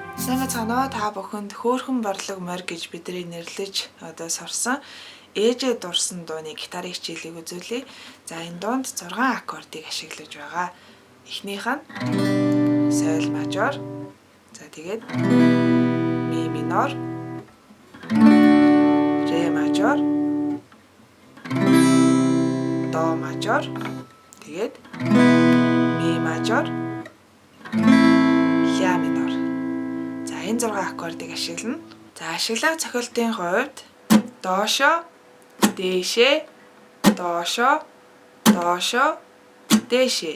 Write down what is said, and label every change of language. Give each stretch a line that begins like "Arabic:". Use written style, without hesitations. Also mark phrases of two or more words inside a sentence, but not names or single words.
Mongolian: Сайн байна уу? Та бүхэнд хөөрхөн борлог морь гэж бидний нэрлэж сурсан ээжээ дурсан дууны гитарын хичээлийг үзүүлье. За энэ дуунд 6 аккордыг ашиглаж байгаа. Эхнийх нь соль мажор. За тэгээд ми минор, ре мажор, до мажор, тэгээд ми мажор, ля минор. За энэ 6 аккордыг ашиглана. За ашиглах цохилтын хувьд доошо, дээшээ, доошо, доошо, дээшээ.